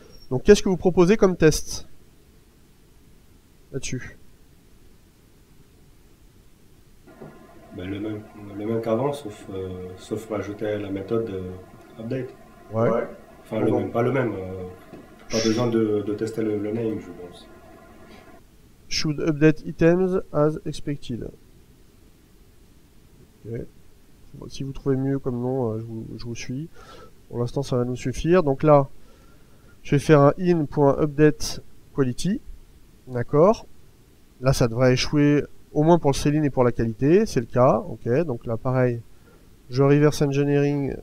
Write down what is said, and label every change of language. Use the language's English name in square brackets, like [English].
[French] Donc qu'est-ce que vous proposez comme test là-dessus? Ben, le même qu'avant, sauf rajouter la méthode update. Ouais. Enfin, Bon. le même, pas le même. Pas besoin de tester le name, je pense. [English] Should update items as expected. [French] Ok. Bon, si vous trouvez mieux comme nom, je vous suis. Pour l'instant, ça va nous suffire. Donc là, je vais faire un in.update quality. D'accord. Là, ça devrait échouer au moins pour le selling et pour la qualité. C'est le cas. Ok. Donc là, pareil. Je reverse engineering.